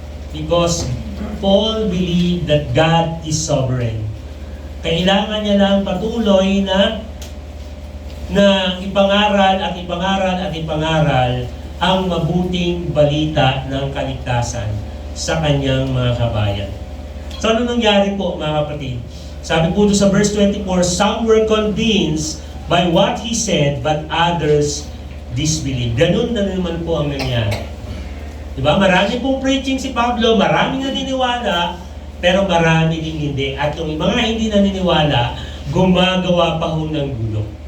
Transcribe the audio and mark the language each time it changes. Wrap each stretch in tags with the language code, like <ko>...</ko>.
<en>Because Paul believed that God is sovereign.</en> <tl>Kailangan niya lang patuloy na na ipangaral at ipangaral at ipangaral ang mabuting balita ng kaligtasan sa kanyang mga kabayan. So ano nangyari po mga kapatid? Sabi po doon sa</tl> <en>verse 24, some were convinced by what he said, but others disbelieved.</en> <tl>Ganun na naman po ang nangyari. Diba? Marami pong preaching si Pablo, marami naniniwala, pero marami din hindi. At yung mga hindi naniniwala, gumagawa pa ho ng gulo.</tl>